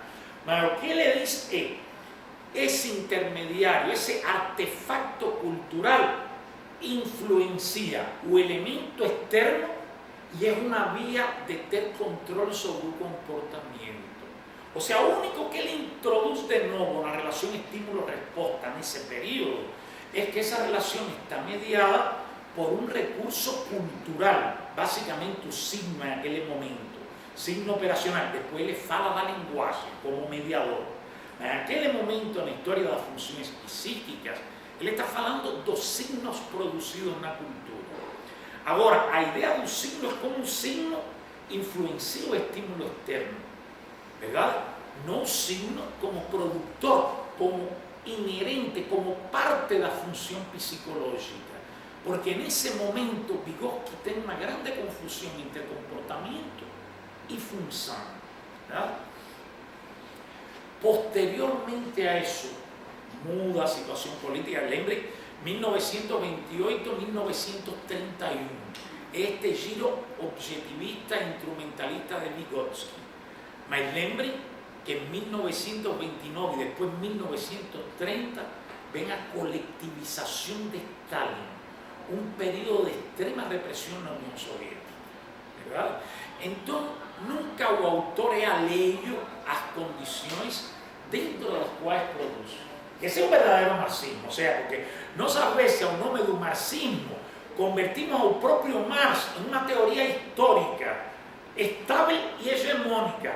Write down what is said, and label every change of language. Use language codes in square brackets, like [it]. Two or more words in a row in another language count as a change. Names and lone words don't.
[pt] Mas o que ele diz é, esse intermediário, esse artefacto cultural, influencia o elemento externo e é uma via de ter controle sobre o comportamento. Ou seja, o único que ele introduz de novo na relação estímulo-resposta nesse período [es] es que esa relación está mediada por un recurso cultural, básicamente un signo en aquel momento, signo operacional. Después le fala del lenguaje como mediador. En aquel momento [pt] na historia das funções psíquicas, ele está falando dos signos producidos na cultura. Agora, a ideia do signo é como um signo influencia o estímulo externo, verdade? Não o signo como produtor, como inherente, como parte da função psicológica. Porque nesse momento Vygotsky tem uma grande confusão entre comportamento e função, [es] ¿verdad? Posteriormente a eso, muda a situación política. [pt] Lembre, 1928-1931, este giro objetivista e instrumentalista de Vygotsky. Mas lembre que [es] en 1929 y después 1930 ven a colectivización de Stalin, un periodo de extrema represión en la Unión Soviética, ¿verdad? [pt] Então, nunca o autor é alheio às condições dentro das quais produz. Esse é o verdadeiro marxismo, ou seja, porque nós, às vezes, ao nome do marxismo, convertimos o próprio Marx em uma teoria histórica, estável e hegemônica.